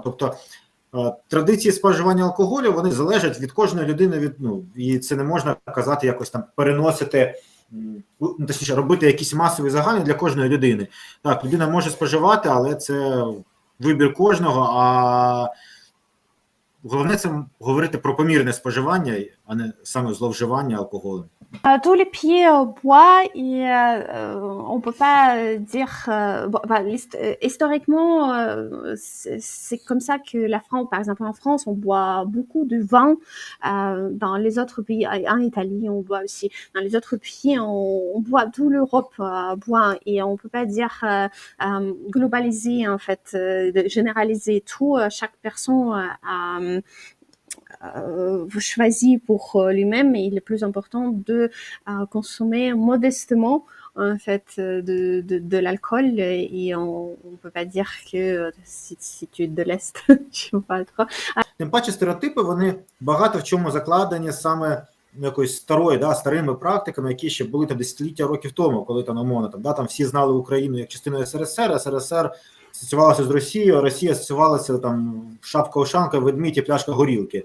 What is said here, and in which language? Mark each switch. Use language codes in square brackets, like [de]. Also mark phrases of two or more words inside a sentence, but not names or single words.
[uk] Тобто традиції споживання алкоголю, вони залежать від кожної людини, і це не можна казати якось там переносити, точніше, робити якісь масові загальні для кожної людини. Так, людина може споживати, але це вибір кожного, а головне це говорити про помірне споживання, а не саме зловживання алкоголем. [fr] Tous les pays boivent et on peut pas dire historiquement c'est comme ça que la France, par exemple en France, on boit beaucoup de vin. Dans les autres pays, en Italie, on boit aussi. Dans les autres pays, on boit, toute l'Europe boit, et on peut pas dire globaliser en fait, généraliser tout. Chaque personne choisi pour lui-même, et il est plus important de consommer modestement en fait de l'alcool, et on peut pas dire que si tu es de l'Est tu vas pas trop. [uk] Тим паче стереотипи, вони багато в чому закладені саме якоюсь старими практиками, які ще були там десятиліття років тому, коли там умовно там всі знали Україну як частину СРСР, СРСР асоціювалася з Росією, а Росія асоціювалася там шапка-ушанка, ведмідь і пляшка горілки.